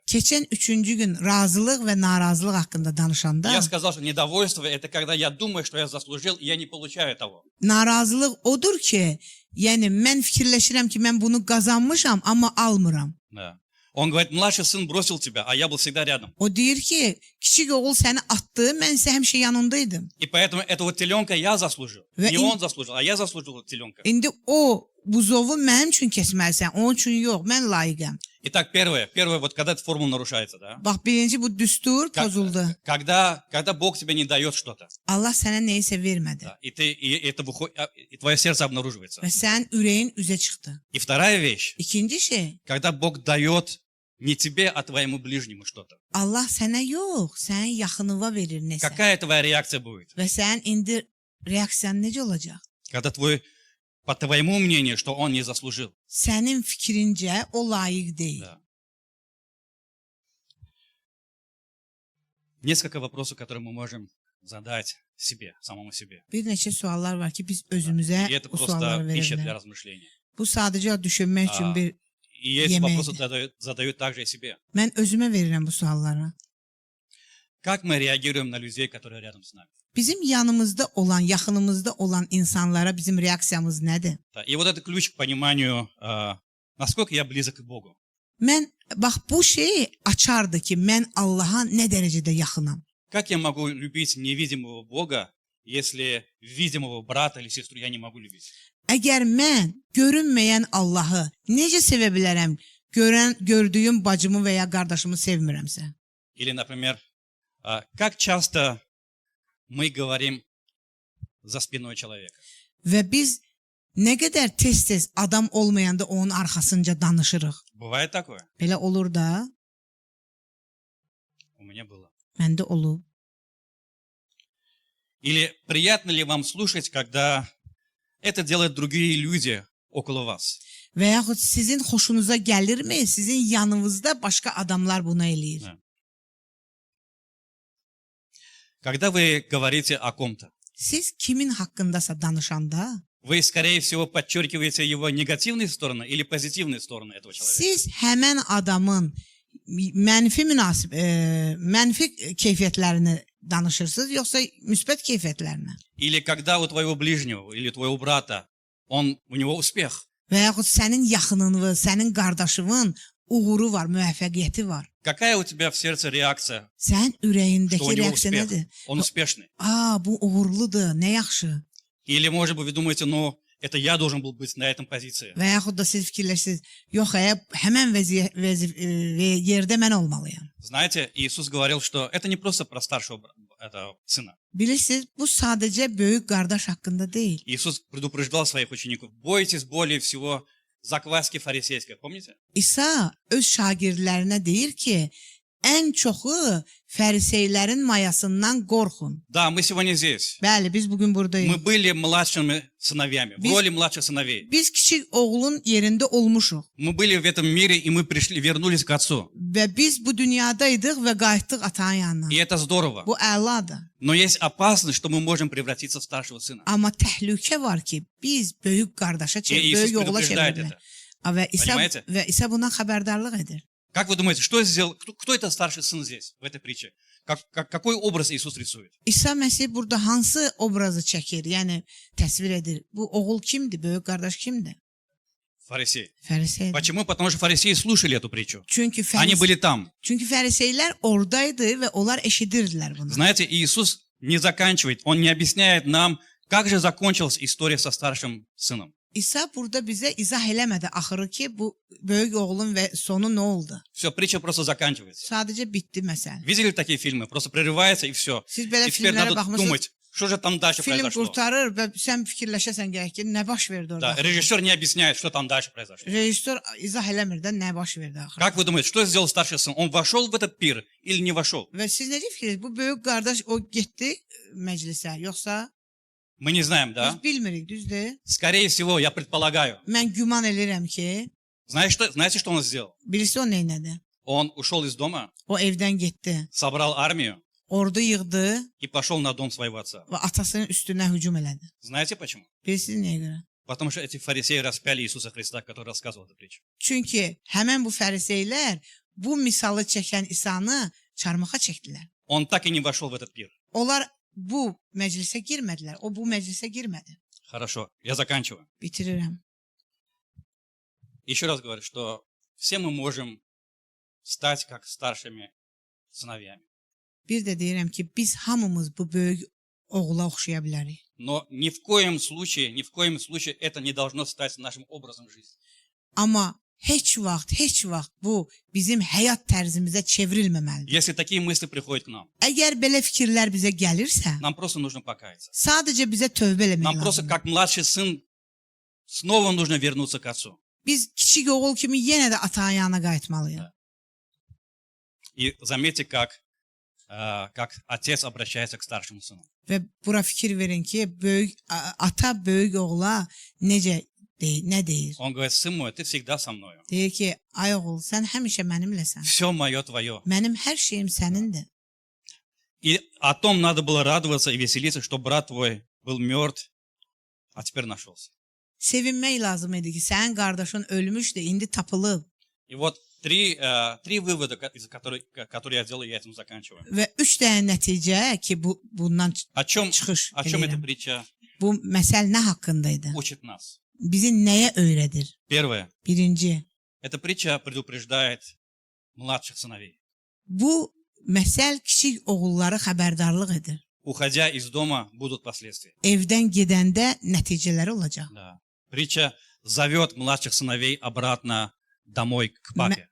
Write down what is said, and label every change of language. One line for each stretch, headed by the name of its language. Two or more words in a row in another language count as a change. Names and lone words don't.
Azerbaijani: Keçən 3-cü gün razılıq və narazılıq haqqında danışanda,
Russian: я сказал, что недовольство это когда я думаю, что я заслужил, и я не получаю того.
Azerbaijani: narazılıq odur ki, yəni mən fikirləşirəm ki, mən bunu qazanmışam, amma almıram.
Russian: Да. Он говорит, mладший сын бросил тебя, а я был всегда рядом.
Azerbaijani: O deyir ki, kiçik oğul səni atdı, mən isə həmişə yanındaydım.
Russian: И поэтому этого теленка я заслужил.
Azerbaijani: Ve
Russian: Не он заслужил, а я заслужил теленка.
Azerbaijani: İndi o buzovu mənim üçün kəsməlisən, onun üçün yox, mən layiqəm.
Russian: Итак, первое, вот когда эта формула нарушается, да?
Azerbaijani: Bax, birinci bu düstur pozuldu.
Russian: Когда Бог тебе не дает что-то,
Azerbaijani: Allah sənə nəyisə vermədi
Russian: да, это выходит, и твое сердце обнаруживается.
Azerbaijani: və sənin ürəyin üzə çıxdı.
Russian: И вторая вещь,
Azerbaijani: İkinci şey,
Russian: когда Бог дает не тебе, а твоему ближнему что-то.
Azerbaijani: Allah sənə yox, sənin yaxınına verir nəsə.
Russian: Какая твоя реакция будет?
Azerbaijani: Və sənin indi reaksiyan necə olacaq?
Russian: Когда по твоему мнению, что он не заслужил.
Azerbaijani: Sənin fikrincə o layiq deyil.
Russian: Да. Несколько вопросов, которые мы можем задать себе, самому себе.
Azerbaijani: Bir neçə suallar var ki, biz özümüzə
Russian: И это
Azerbaijani: bu sualları
Russian: просто
Azerbaijani: verə
Russian: пища для
Azerbaijani: bilərik.
Russian: размышления.
Azerbaijani: Bu sadəcə düşünmək üçün bir
Russian: И эти
Azerbaijani: Yemeği.
Russian: вопросы задают также и себе.
Azerbaijani: mən özümə verirəm bu sualları.
Russian: Как мы реагируем на людей, которые рядом с nami?
Azerbaijani: Bizim yanımızda olan, yaxınımızda olan insanlara bizim reaksiyamız nədir?
Russian: Да, и вот это ключ к пониманию, насколько я близок к Богу.
Azerbaijani: Mən bax bu şey açardı ki, mən Allaha nə dərəcədə yaxınam.
Russian: Как я могу любить невидимого Бога, если видимого брата или сестру я не могу любить?
Azerbaijani: Əgər mən görünməyən Allahı necə sevə bilərəm? Gördüyüm bacımı və ya qardaşımı sevmirəmsə?
Russian: Или, например, как часто мы говорим за спиной человека?
Azerbaijani: Və biz nə qədər tez-tez adam olmayanda onun arxasınca danışırıq.
Russian: Бывает такое?
Azerbaijani: Belə olur da,
Russian: У меня было.
Azerbaijani: məndə olub.
Russian: Или приятно ли вам слушать, когда это делают другие люди около вас?
Azerbaijani: Və yaxud sizin xoşunuza gəlirmi? Sizin yanınızda başqa adamlar bunu eləyir.
Russian: Да. Когда вы говорите о ком-то,
Azerbaijani: Siz kimin haqqındasa danışanda,
Russian: вы, скорее всего, подчеркиваете его негативные stороны или позитивные стороны этого человека.
Azerbaijani: siz həmən adamın mənfi keyfiyyətlərini danışırsınız, yoxsa müsbət keyfiyyətlərini?
Russian: Или когда у твоего ближнего или твоего брата у него успех,
Azerbaijani: Və yaxud sənin yaxınının, sənin qardaşının uğuru var, müvəffəqiyyəti var.
Russian: какая у тебя в сердце реакция,
Azerbaijani: Sənin
Russian: что у
Azerbaijani: ürəyindəki
Russian: него
Azerbaijani: reaksiya
Russian: успех,
Azerbaijani: nədir?
Russian: он успешный?
Azerbaijani: Bu uğurludur, nə yaxşı.
Russian: Или, может быть, вы думаете, ну, это я должен был быть на этом позиции.
Azerbaijani: Və yaxud da siz fikirləşirsiniz, yox, həmən yerdə mən olmalıyam.
Russian: Знаете, Иисус говорил, что это не просто про старшего сына.
Azerbaijani: Bilirsiniz, bu sadəcə böyük qardaş haqqında deyil.
Russian: Иисус предупреждал своих учеников, бойтесь более всего закваски фарисейской, помните?
Azerbaijani: İsa öz şagirdlərinə deyir ki, ən çoxu fəriseylərin mayasından qorxun.
Russian: Да, мы сегодня здесь.
Azerbaijani: Bəli, biz bugün buradayıq.
Russian: Мы были младшими сыновьями, в роли младших сыновей.
Azerbaijani: Biz kiçik oğlun yerində olmuşuq
Russian: Мы были в этом mире, и мы вернулись к Отцу.
Azerbaijani: və biz bu dünyadaydıq və qayıtdıq atanın yanına.
Russian: И это здорово.
Azerbaijani: Bu əladır.
Russian: Но есть опасность, что мы можем превратиться в старшего сына.
Azerbaijani: Amma təhlükə var ki, biz böyük qardaşa
Russian: И
Azerbaijani: böyük
Russian: Иисус
Azerbaijani: oğula
Russian: предупреждает
Azerbaijani: çevrilir.
Russian: это.
Azerbaijani: Və
Russian: Понимаете?
Azerbaijani: İsa bundan xəbərdarlıq edir.
Russian: Как вы думаете, что сделал, кто это старший сын здесь, в этой притче? Какой образ Иисус рисует?
Azerbaijani: İsa Məsih burada hansı obrazı çəkir, yəni təsvir edir? Bu oğul kimdir, böyük qardaş kimdir?
Russian: Фарисей.
Azerbaijani: Fəriseydir.
Russian: Почему? Потому что фарисеи слушали эту притчу.
Azerbaijani: Çünki
Russian: Они были там.
Azerbaijani: fəriseylər oradaydı və onlar eşidirdilər bunu.
Russian: Знаете, Иисус не заканчивает, Он не объясняет нам, как же закончилась история со старшим сыном.
Azerbaijani: İsa burada bizə izah eləmədi axırı ki, bu böyük oğlun və sonu nə oldu?
Russian: Все, притча просто заканчивается.
Azerbaijani: Sadəcə bitdi məsələ.
Russian: Видели такие фильмы? Просто прерывается и все.
Azerbaijani: Siz belə
Russian: И теперь
Azerbaijani: filmlərə
Russian: надо
Azerbaijani: baxmısınız,
Russian: думать, что же там дальше
Azerbaijani: film
Russian: произошло.
Azerbaijani: qurtarır və sən fikirləşəsən gərək ki, nə baş verdi orada?
Russian: Да, режиссер не объясняет, что там дальше произошло.
Azerbaijani: Rejissor izah eləmir də nə baş verdi axırı.
Russian: Как вы думаете, что сделал старший сын? Он вошел в этот пир или не вошел?
Azerbaijani: Və siz necə fikirləşirsiniz? Bu böyük qardaş o getdi məclisə, yoxsa
Russian: Мы не знаем, да?
Azerbaijani: biz bilmirik, düzdür?
Russian: Скорее всего, я предполагаю.
Azerbaijani: Mən güman edirəm ki,
Russian: Знаете, что он сделал?
Azerbaijani: birisi o neynədi?
Russian: Он ушел из дома,
Azerbaijani: O evdən getdi,
Russian: собрал армию
Azerbaijani: ordu yığdı
Russian: и pошел на дом своего отца.
Azerbaijani: və atasının üstünə hücum elədi.
Russian: Знаете почему?
Azerbaijani: Bilirsiniz nəyə görə?
Russian: Потому что эти фарисеи распяли Иисуса Христа, который рассказывал эту притчу.
Azerbaijani: Çünki həmən bu fəriseylər bu misalı çəkən İsanı çarmıxa çəkdilər.
Russian: Он так и не вошел в этот пир.
Azerbaijani: Onlar bu məclisə girmədilər. O bu məclisə girmədi.
Russian: Хорошо, я заканчиваю.
Azerbaijani: Bitirirəm.
Russian: Еще раз говорю, что все мы можем стать как старшими сыновьями.
Azerbaijani: Bir də deyirəm ki, biz hamımız bu böyük oğula oxşaya bilərik.
Russian: Но ни в коем случае это не должно стать нашим образом жизни.
Azerbaijani: Amma heç vaxt bu bizim həyat tərzimizə çevrilməməlidir.
Russian: Если такие мысли приходят к нам,
Azerbaijani: Əgər belə fikirlər bizə gəlirsə,
Russian: нам просто нужно покаяться.
Azerbaijani: sadəcə bizə tövbə eləmək
Russian: Нам просто,
Azerbaijani: lazımdır.
Russian: как младший сын, снова нужно вернуться к отцу.
Azerbaijani: Biz kiçik oğul kimi yenə də atağın yanına qayıtmalıyıq.
Russian: И заметьте, как отец обращается к старшему сыну.
Azerbaijani: Və bura fikir verin ki, ata böyük oğula nə deyir?
Russian: Он говорит: сын мой, ты всегда со мною.
Azerbaijani: Deyir ki, ay oğul, sən həmişə mənimləsən.
Russian: Все мое твое.
Azerbaijani: Mənim hər şeyim sənindir.
Russian: И о том надо было радоваться и веселиться, что брат твой был мертв, а теперь нашелся.
Azerbaijani: Sevinmək lazım idi ki, sənin qardaşın ölmüşdü, indi tapılıb.
Russian: И вот три вывода, которые я делаю, я этим заканчиваю.
Azerbaijani: Və 3 dənə nəticə ki, bundan
Russian: О чем
Azerbaijani: çıxış
Russian: эта
Azerbaijani: edirəm.
Russian: притча
Azerbaijani: Bu məsəl nə haqqında idi?
Russian: учит нас?
Azerbaijani: Bizi nəyə öyrədir?
Russian: Первое.
Azerbaijani: Birinci,
Russian: Эта притча предупреждает младших сыновей.
Azerbaijani: bu məsəl kiçik oğulları xəbərdarlıq edir.
Russian: Уходя из дома, будут последствия.
Azerbaijani: Evdən gedəndə nəticələri olacaq.
Russian: Да. Притча зовет младших сыновей обратно домой к папе.